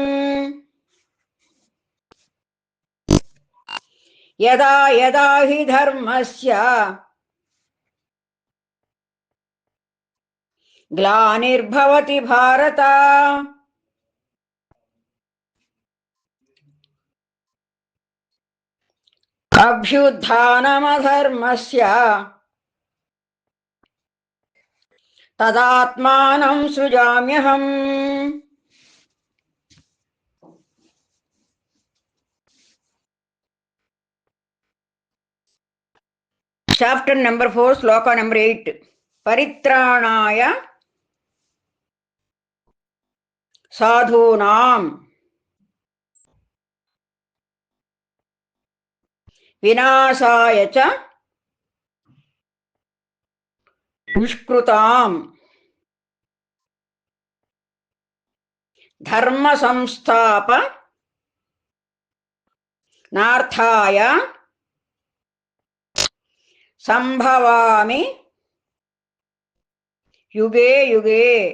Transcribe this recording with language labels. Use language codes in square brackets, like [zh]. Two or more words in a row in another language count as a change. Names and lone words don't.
[sa] యదా యదా హి ధర్మస్య గ్లానిర్భవతి భారత అభ్యుత్థానమధర్మస్య తదాత్మానం సృజామ్యహం. [en] chapter number [te] 4, శ్లోక నెంబర్ 8. [sa] పరిత్రాణాయ సాధూనాం వినాశాయ చ దుష్కృతాం ధర్మ సంస్థాపనార్థాయ సంభవామి యుగే యుగే.